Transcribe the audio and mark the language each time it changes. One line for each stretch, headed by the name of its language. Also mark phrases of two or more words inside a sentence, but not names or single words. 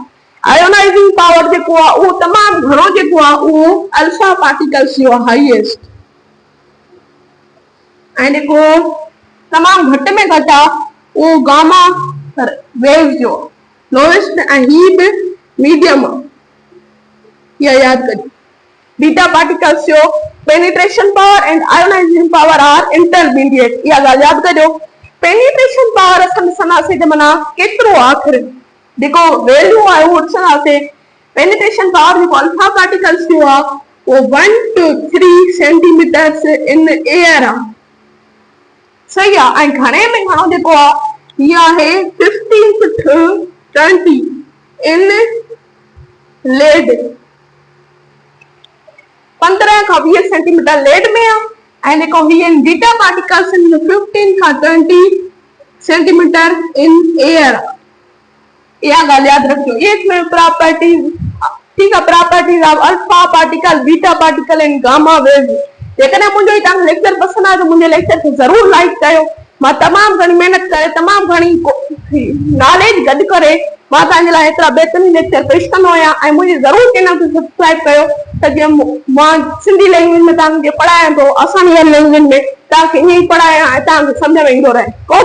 English: ionizing power
Sindhi: जेको आहे उहो तमामु घणो जेको आहे उहो
English: alpha particles
Sindhi: जो आहे हाईएस्ट ऐं जेको तमामु घटि में घटि आहे उहो
English: gamma wave
Sindhi: जो लोएस्ट ऐं ही बि मीडियम आहे। इहा यादि कजो।
English: beta particles जो penetration power and ionizing power are intermediate।
Sindhi: इहा ॻाल्हि यादि कजो।
English: penetration power
Sindhi: असां ॾिसंदासीं त माना केतिरो आहे आख़िर जेको वैल्यू आहे उहो ॾिसंदासीं।
English: penetration power
Sindhi: जेको
English: alpha particles
Sindhi: जो आहे उहो
English: 1 to 3 centimeters in air
Sindhi: आहे सही आहे। ऐं घणे में घणो जेको आहे इहा आहे
English: 15 to 20 in lead
Sindhi: 15 खां 20 सेंटीमीटर लेड में आहे ऐं जेको हीअ
English: beta particles
Sindhi: 15 खां 20
English: centimeter in air
Sindhi: आहे। इहा ॻाल्हि यादि रखिजो। ये प्रॉपर्टीज ठीक आहे
English: properties of alpha particle beta particle and gamma wave.
Sindhi: जेकॾहिं मुंहिंजो तव्हांखे लेक्चर पसंदि आहे त मुंहिंजे लेक्चर खे ज़रूरु लाइक कयो। मां तमामु घणी महिनत करे तमामु घणी नॉलेज गॾु करे मां तव्हांजे लाइ एतिरा बहितरीन लेक्चर पेश कंदो आहियां ऐं मुंहिंजे ज़रूरु चैनल खे सब्सक्राइब कयो त जीअं मां
English: Sindhi language
Sindhi: में तव्हांखे पढ़ायां थो आसानी वारी लैंग्वेज में तव्हांखे ईअं ई पढ़ायां ऐं तव्हांखे सम्झ में ईंदो रहे।